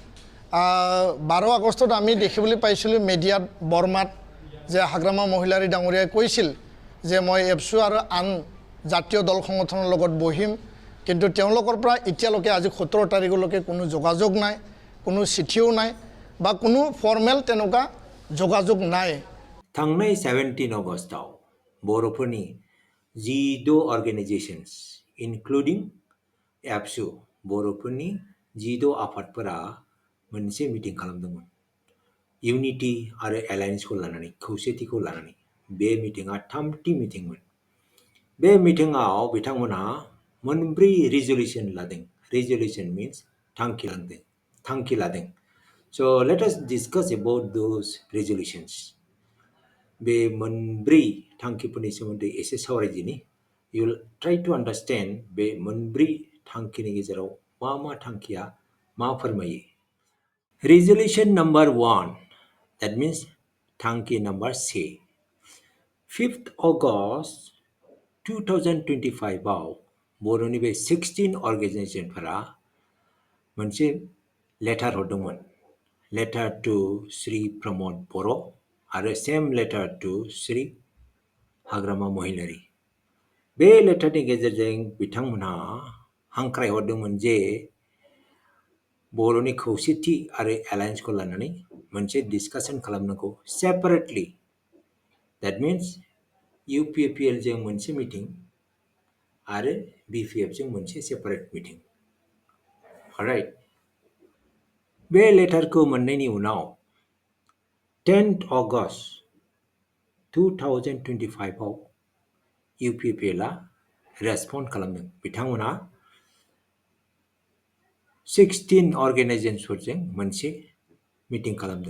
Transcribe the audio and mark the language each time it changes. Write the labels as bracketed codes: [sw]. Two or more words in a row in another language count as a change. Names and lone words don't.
[as] 12 আগষ্টত আমি দেখিবলৈ পাইছিলোঁ মিডিয়াত বৰ্মাত যে হাগ্ৰামা মহিলাৰী ডাঙৰীয়াই কৈছিল যে মই ABSU আৰু আন জাতীয় দল সংগঠনৰ লগত বহিম কিন্তু তেওঁলোকৰ পৰা এতিয়ালৈকে আজি 17 তাৰিখলৈকে কোনো যোগাযোগ নাই কোনো চিঠিও নাই বা কোনো ফৰ্মেল তেনেকুৱা যোগাযোগ নাই [brx] थांनाय 17 अगस्टआव बर'फोरनि 12 [en] organisations including [brx] ABSU बर'फोरनि 12 आफादफोरा मोनसे मिटिं खालामदोंमोन इउनिटि आरो एलायन्सखौ लानानै खौसेथिखौ लानानै बे मिटिंआ 3थि मिटिंमोन बे मिटिंआव बिथांमोनहा मोनब्रै रिजोल्युसन लादों [en] resolution means [brx] थांखि लादों [en] so let us discuss about those resolutions [brx] बे मोनब्रै थांखिफोरनि सोमोन्दै एसे सावरायदिनि [en] you will try to understand [brx] बे मोनब्रै थांखिनि गेजेराव मा थांखिया मा फोरमायो [en] resolution number 1 that means [brx] थांखि [en] number C [brx] 5th August 2025 आव बर'नि बे 16 अर्गेनाइजेशनफोरा मोनसे लेटार हरदोंमोन [en] letter to [brx] श्री प्रमोद बर' आरो सेम [en] letter to [brx] श्री हाग्रामा महिलारी बे लेटारनि गेजेरजों बिथांमोनहा हांख्रायहरदोंमोन जे बर'नि खौसेथि आरो एलायन्सखौ लानानै मोनसे डिस्कासन खालामनांगौ सेपारेटलि [en] that means [brx] UPPL जों मोनसे मिटिं आरो BPF जों मोनसे सेपारेट मिटिं alright बे लेटारखौ मोननायनि उनाव 10th August 2025 आव UPPL आ रेसपन्ड खालामदों बिथांमोनहा 16 अर्गेनाइजेशनफोरजों मोनसे मिटिं खालामदों